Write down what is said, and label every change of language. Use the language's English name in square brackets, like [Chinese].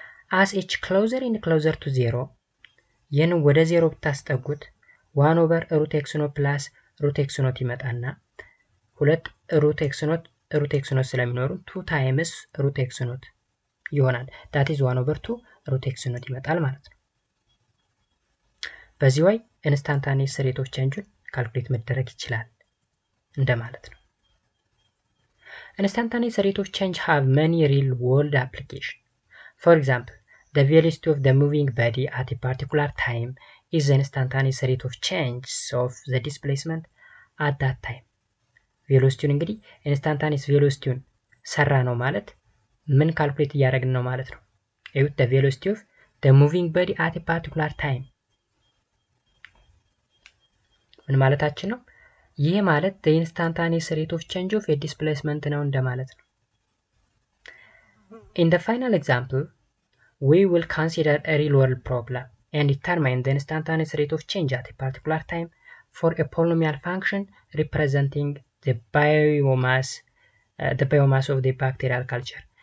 [English] as h closer and closer to 0 [Amharic] ይህንን ወደ 0 ብታስጠጉት 1 ኦቨር ሩት ኤክስ ኖት ፕላስ ሩት ኤክስ ኖት ይመጣና ሁለት ሩት ኤክስ ኖት ስለሚኖሩ 2 ታይምስ ሩት ኤክስ ኖት ይሆናል። that is 1 ኦቨር 2 ሩት ኤክስ ኖት ይመጣል ማለት ነው። በዚህ way ኢንስታንታኒየስ ሬት ኦፍ ቼንጅን ካልኩሌት መደረግ ይችላል እንደማለት ነው። [English] Instantaneous rate of change have many real world applications. For example, the velocity of the moving body at a particular time is the instantaneous rate of change of the displacement at that time. [Amharic] ቬሎሲቲውን እንግዲህ ኢንስታንታኒየስ ቬሎሲቲውን ሰራ ነው ማለት ምን ካልኩሌት እያደረግን ነው ማለት ነው። እዩት [English] the velocity of the moving body at a particular time [Amharic] ምን ማለታችን ነው? ይህ ማለት [English] the instantaneous rate of change of a displacement [Amharic] ነው እንደማለት ነው። [English] In the final example, we will consider a real world problem and determine the instantaneous rate of change at a particular time for a polynomial function representing the biomass of the bacterial culture.